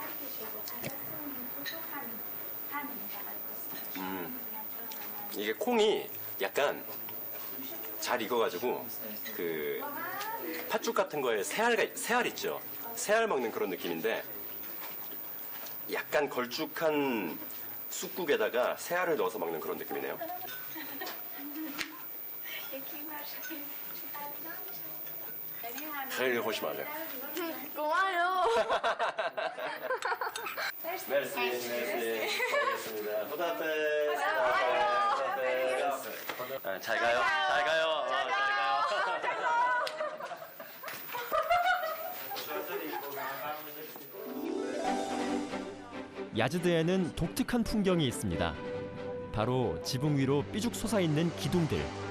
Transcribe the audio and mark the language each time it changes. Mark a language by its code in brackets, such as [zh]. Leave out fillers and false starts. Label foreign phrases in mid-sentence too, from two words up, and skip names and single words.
[ko] 이게 콩이 약간 잘 익어가지고 그 팥죽 같은 거에 새알 있죠. 새알 먹는 그런 느낌인데 약간 걸쭉한 쑥국에다가 새알을 넣어서 먹는 그런 느낌이네요. [fa] خیلی خوشمزه. [ko] 고마워요. [fa] مرسی. خداحافظ. [ko] 잘 가요. 야즈드에는 독특한 풍경이 있습니다. 바로 지붕 위로 삐죽 솟아있는 기둥들.